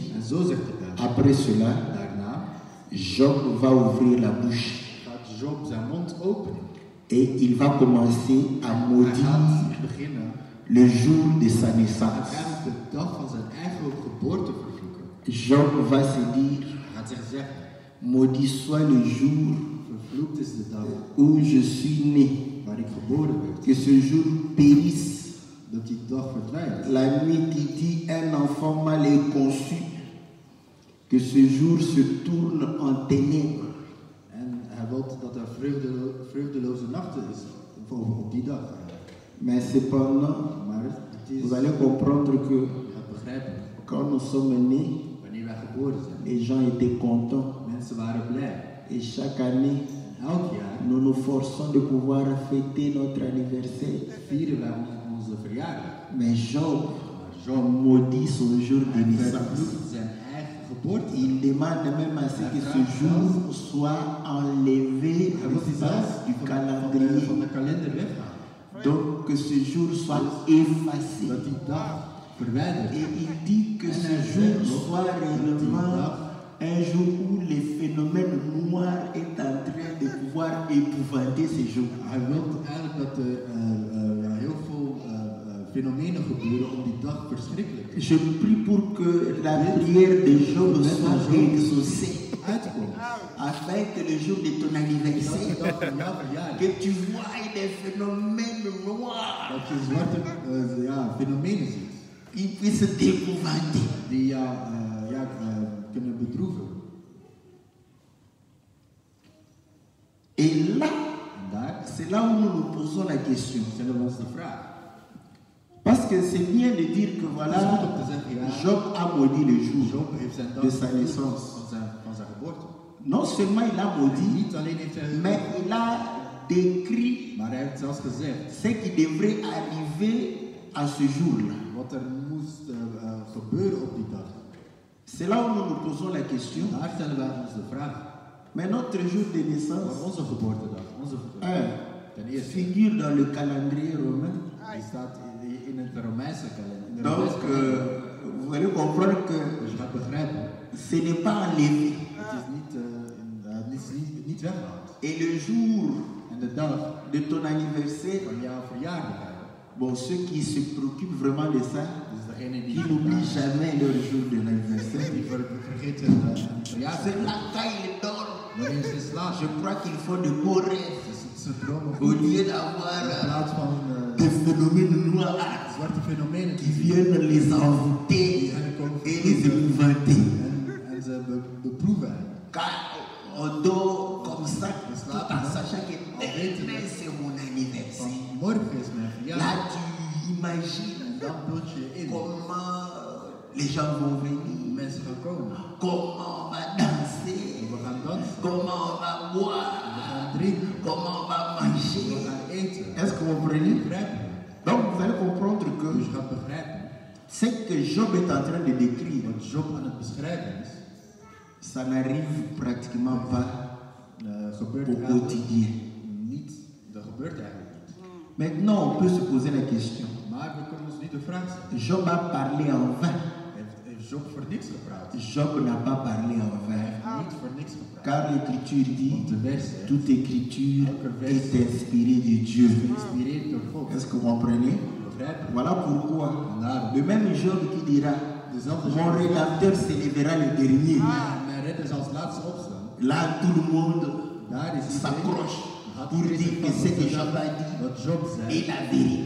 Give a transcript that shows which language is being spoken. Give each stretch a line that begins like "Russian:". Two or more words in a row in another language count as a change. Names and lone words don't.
Dutch: En zo zegt de Bijbel.
French: après cela,
Dutch: Daarna
French: Job va ouvrir la bouche
Dutch: gaat Job zijn mond openen.
French: et il va commencer à
Dutch: Hij
French: maudire
Dutch: gaat beginnen
French: le jour de sa
Dutch: en
French: naissance.
Dutch: eigenlijk de dag van zijn eigen geboorte vervloeken.
French: Job va se dire,
Dutch: Hij gaat zich zeggen,
French: maudit soit le jour
Dutch: vervloekt is de dag
French: où je suis né,
Dutch: waar ik geboren werd.
French: que ce jour périsse.
Dutch: Dat die dag verdwijnt.
French: La nuit qui dit un enfant mal est conçu, que ce jour se tourne en ténèbres.
Dutch: En hij wil dat er vreugdeloze nachten is op die dag.
French: Mais cependant,
Dutch: Maar het is,
French: vous allez comprendre que
Dutch: je gaat begrijpen,
French: quand nous sommes nés,
Dutch: wanneer wij geboren zijn,
French: les gens étaient contents.
Dutch: mensen waren blij.
French: Et chaque année,
Dutch: En elk jaar
French: nous nous forçons de pouvoir fêter notre anniversaire.
Dutch: vieren wij onze verjaardag.
French: Mais Job
Dutch: Maar Job
French: maudit son jour de naissance.
Dutch: vervloekt zijn eigen geboorte.
French: Il demande même à ce que ce jour soit enlevé
Dutch: Hij wil die zelfs
French: du
Dutch: van
French: calendrier.
Dutch: de kalender weggaan.
French: Donc que ce jour soit effacé.
Dutch: Dat die dag verwijderd
French: Et
Dutch: wordt.
French: il dit que ce jour soit réellement un jour où les phénomènes noirs est en train de pouvoir épouvanter ces jours.
Dutch: Hij wil eigenlijk dat er heel veel fenomenen gebeuren om die dag verschrikkelijk
French: Je prie pour que la prière de Job soit exaucée,
Dutch: uitkomt.
French: afin que le jour de ton
Dutch: Dat de
French: anniversaire,
Dutch: dag van jouw verjaardag,
French: que tu vois des phénomènes noirs
Dutch: dat je zwarte fenomenen ziet,
French: qui puissent t'épouvanter.
Dutch: die jou kunnen bedroeven.
French: Et là,
Dutch: En daar
French: c'est là où nous nous posons la question.
Dutch: stellen we ons de vraag.
French: Parce que c'est bien de dire que
Dutch: Het is
French: voilà,
Dutch: goed om te zeggen, ja,
French: Job a maudit le jour
Dutch: Job heeft zijn dag
French: de sa
Dutch: vervloekt
French: naissance.
Dutch: van zijn geboorte.
French: Non seulement il a maudit,
Dutch: Niet alleen heeft hij
French: mais il a décrit
Dutch: maar hij heeft zelfs gezegd
French: ce qui devrait arriver à ce jour-là.
Dutch: wat er moest gebeuren op die dag.
French: C'est là où nous nous posons la question.
Dutch: Daar stellen wij ons de vraag.
French: Mais notre jour de
Dutch: Maar
French: naissance,
Dutch: onze geboortedag, ten eerste,
French: figure dans le calendrier romain.
Dutch: die staat in het Romeinse kalender. In de
French: Donc,
Dutch: Romeinse kalender.
French: vous allez comprendre que
Dutch: Dus je gaat begrijpen,
French: ce n'est pas enlevé.
Dutch: het is niet weggehaald.
French: Et le jour
Dutch: En de dag
French: de ton anniversaire,
Dutch: van jouw verjaardag,
French: bon, ceux qui se préoccupent vraiment de ça,
Dutch: dus degene
French: qui n'oublient jamais leur jour de l'anniversaire,
Dutch: die vergeet hun verjaardag.
French: c'est là quand ils dorment.
Dutch: Wanneer ze slaapt,
French: Je crois qu'il faut de beaux rêves
Dutch: ze dromen
French: au
Dutch: goed.
French: lieu
Dutch: In
French: d'avoir
Dutch: plaats van
French: des phénomènes noirs
Dutch: zwarte fenomenen
French: qui viennent les envoûter et les épouvanter.
Dutch: en ze beproeven.
French: Quand on dort comme ça, tout en sachant que demain c'est mon anniversaire.
Dutch: Morgen is mijn
French: Là,
Dutch: verjaardag.
French: tu imagines
Dutch: Dan beeld je in.
French: comment les gens vont venir,
Dutch: Mensen gaan komen.
French: comment on va danser,
Dutch: We gaan dansen.
French: comment on va
Dutch: We
French: boire,
Dutch: gaan drinken.
French: comment on va
Dutch: We
French: manger.
Dutch: gaan eten.
French: Est-ce que vous comprenez?
Dutch: Begrijpen.
French: Donc vous allez comprendre
Dutch: Dus
French: que
Dutch: je gaat begrijpen.
French: Ce que Job est en train de décrire,
Dutch: Wat Job aan het beschrijven is,
French: ça n'arrive pratiquement pas
Dutch: gebeurt
French: au
Dutch: eigenlijk
French: quotidien.
Dutch: niet. Dat gebeurt eigenlijk niet.
French: Maintenant, on peut se poser la question.
Dutch: Maar we kunnen ons niet de vraag stellen.
French: Job a parlé en vain.
Dutch: Heeft Job voor niks gepraat?
French: Job n'a pas parlé en vain.
Dutch: Niet voor niks gepraat.
French: Car l'écriture dit,
Dutch: Want de vers zegt,
French: toute écriture est inspirée de Dieu.
Dutch: geïnspireerd door God.
French: Est-ce que vous comprenez?
Dutch: Begrijp je?
French: Voilà pourquoi
Dutch: En daarom,
French: le même Job qui dira,
Dutch: dezelfde
French: mon
Dutch: Job,
French: rédacteur s'élèvera le dernier.
Dutch: mijn redder zal als laatste opstaan.
French: Là, tout le monde
Dutch: Daar is iedereen.
French: s'accroche pour dire que ce que Job a dit
Dutch: Wat Job zei,
French: est la vérité.